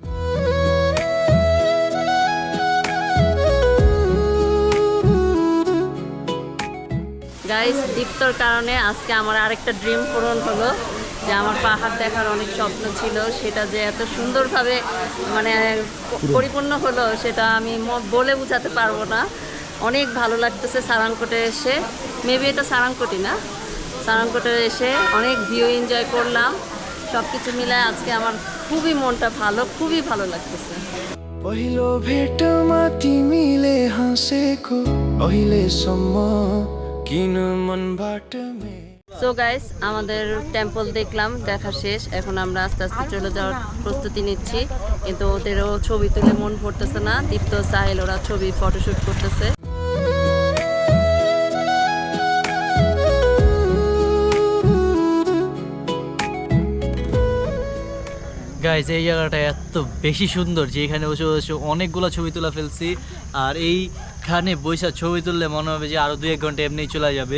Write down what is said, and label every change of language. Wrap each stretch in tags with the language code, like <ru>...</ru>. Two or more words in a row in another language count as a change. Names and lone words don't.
<bn>গাইস, দীপ্তর কারণে আজকে আমার আরেকটা ড্রিম পূরণ হলো, যে আমার পাহাড় দেখার অনেক স্বপ্ন ছিল, সেটা যে এত সুন্দরভাবে মানে পরিপূর্ণ হলো সেটা আমি বলে বোঝাতে পারবো না। অনেক ভালো লাগতেছে সারাংকোটে এসে, মেবি এটা সারাংকোটই না, সারাংকোটে এসে অনেক</bn> <en>view enjoy</en> <bn>করলাম। সব কিছু মিলায় আজকে আমার খুবই মনটা ভালো, খুবই ভালো লাগতেছে।</bn> <ne>पहिलो भेटमा तिमीले हाँसेको अहिले सम्म किन मनबाट मे</ne> <en>so guys,</en> <bn>আমাদের টেম্পল দেখলাম, দেখা শেষ। এখন আমরা আস্তে আস্তে চলে যাওয়ার প্রস্তুতি নিচ্ছি, কিন্তু ওদেরও ছবি তুলে মন পড়তেছে না। দীপ্ত, সাহিল ওরা ছবি ফটোশুট করতেছে। গাইজ, এই জায়গাটা এত বেশি সুন্দর যে এখানে বসে বসে অনেকগুলো ছবি তোলা ফেলছি, আর এইখানে বৈশা ছবি তুললে মনে হবে যে আরও 2-1 ঘন্টা এমনিই চলে যাবে।</bn>